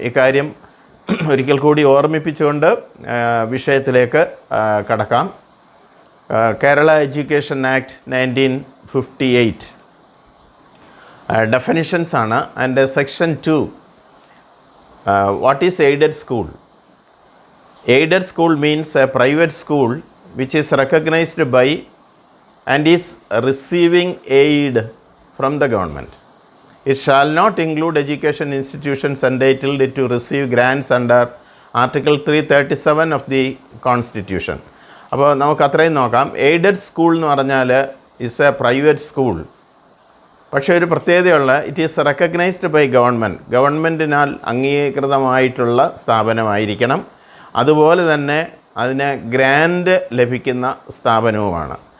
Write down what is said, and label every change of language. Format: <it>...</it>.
<ml>ഇക്കാര്യം ഒരിക്കൽ കൂടി ഓർമ്മിപ്പിച്ചുകൊണ്ട് വിഷയത്തിലേക്ക് കടക്കാം. കേരള എഡ്യൂക്കേഷൻ ആക്ട് 1958 ഡെഫിനിഷൻസ് ആണ്. അതിൻ്റെ</ml> <en>Section 2, what is aided school? Aided school means a private school which is recognized by and is receiving aid from the government. It shall not include education institutions entitled to receive grants under Article 337 of the Constitution.</en> <ml>അപ്പോൾ നമുക്ക് അത്രയും നോക്കാം. Aided school എന്ന് പറഞ്ഞാൽ</ml> <en>Is a private school.</en> <ml>പക്ഷേ ഒരു പ്രത്യേകതയുള്ള,</ml> <en>it is recognised by</en> <ml>ഗവൺമെൻറ്റിനാൽ അംഗീകൃതമായിട്ടുള്ള സ്ഥാപനമായിരിക്കണം. അതുപോലെ തന്നെ അതിന് ഗ്രാൻഡ് ലഭിക്കുന്ന സ്ഥാപനവുമാണ്.</ml>